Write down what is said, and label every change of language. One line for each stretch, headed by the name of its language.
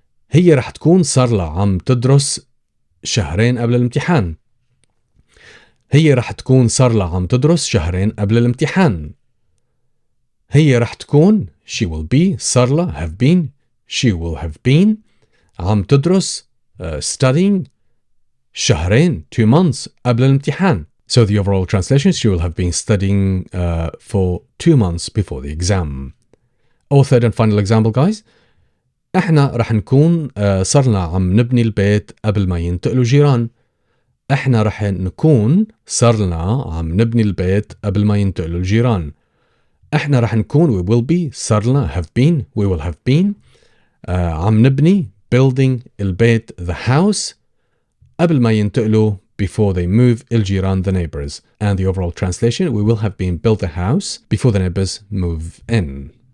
Arabic: هي رح تكون صار لها عم تدرس 2 قبل الامتحان. هي رح تكون صار لها عم تدرس 2 قبل الامتحان. هي رح تكون,
English: she will be,
Arabic: صار لها,
English: have been, she will have been,
Arabic: عم تدرس,
English: studying, 2 2 months
Arabic: قبل الامتحان.
English: So the overall translation, she will have been studying for 2 months before the exam. Our third and final example, guys.
Arabic: احنا رح نكون صرنا عم نبني البيت قبل ما ينتقلوا جيران. احنا رح نكون صرنا عم نبني البيت قبل ما ينتقلوا الجيران. احنا رح نكون,
English: we will be,
Arabic: صرنا,
English: have been, we will have been,
Arabic: عم نبني,
English: building,
Arabic: البيت,
English: the house,
Arabic: قبل ما ينتقلوا,
English: before they move,
Arabic: الجيران,
English: the neighbors. And the overall translation, we will have been built a house before the neighbors move in.